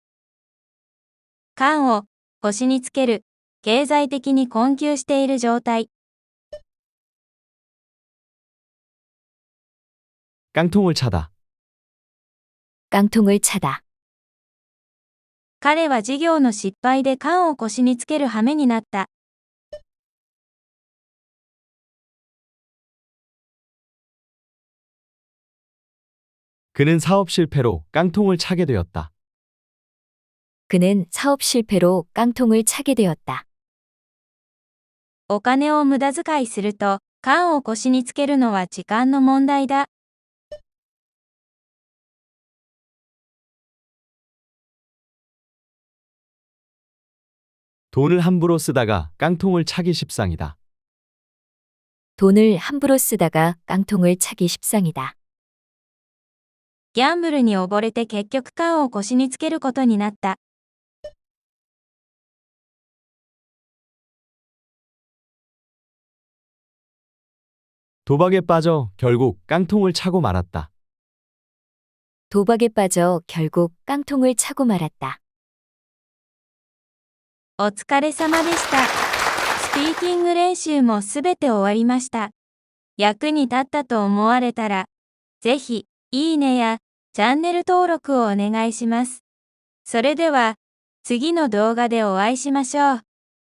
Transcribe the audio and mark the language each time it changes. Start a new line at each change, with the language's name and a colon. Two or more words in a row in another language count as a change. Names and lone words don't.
Japanese: 缶を腰につける。経済的に困窮している状態。
Korean: 깡통을 차다. 깡통을 차다.
Japanese: 彼は事業の失敗で缶を腰につける羽目になった。
Korean: 그는 사업 실패로 깡통을 차게 되었다. 그는 사업 실패로 깡통을 차게 되었다.
Japanese: お金を無駄遣いすると、缶を腰につけるのは時間の問題だ。
Korean: 돈을 함부로 쓰다가 깡통을 차기 십상이다. 돈을 함부로 쓰다가 깡통을 차기 십상이다.
Japanese: ギャンブルに溺れて結局缶を腰につけることになった。
Korean: 도박에 빠져 결국 깡통을 차고 말았다. 도박에 빠져 결국 깡통을 차고 말았다.
Japanese: お疲れ様でした。スピーキング練習もすべて終わりました。役に立ったと思われたら、ぜひ、いいねやチャンネル登録をお願いします。それでは、次の動画でお会いしましょう。